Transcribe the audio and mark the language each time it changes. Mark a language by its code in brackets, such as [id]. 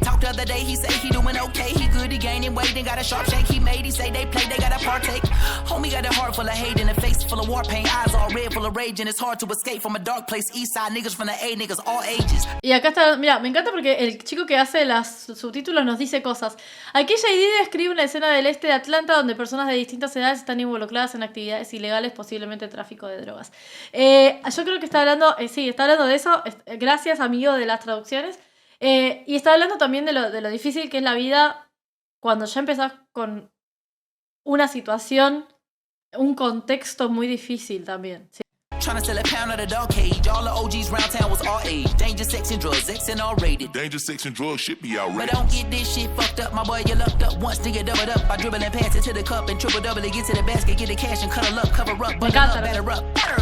[en] Talked the other day, he say he doing okay. He good, he gaining weight, and got a sharp shake. He made, he say they play, they gotta partake. Homie got a heart full of hate and a face full of war paint. Eyes all red, full of rage, and it's hard to escape from a dark place. East side niggas from the A niggas, all ages. [es] Y acá está, mira, me encanta porque el chico que hace los subtítulos nos dice cosas. Aquí JD describe una escena del este de Atlanta donde personas de distintas edades están involucradas en actividades ilegales, posiblemente tráfico de drogas. Yo creo que está hablando, sí, está hablando de eso, gracias amigo de las traducciones, y está hablando también de lo difícil que es la vida cuando ya empezás con una situación, un contexto muy difícil también, ¿sí? [en] Trying to sell a pound of the dog cage. All the OGs round town was all age. Danger, sex, and drugs, X and all rated. Danger, sex, and drugs should be outrageous. But don't get this shit fucked up, my boy, you lucked up once to get doubled up. I dribble and pass it to the cup and triple double it, get to the basket, get the cash and cuddle up, cover up, bundle up, batter up.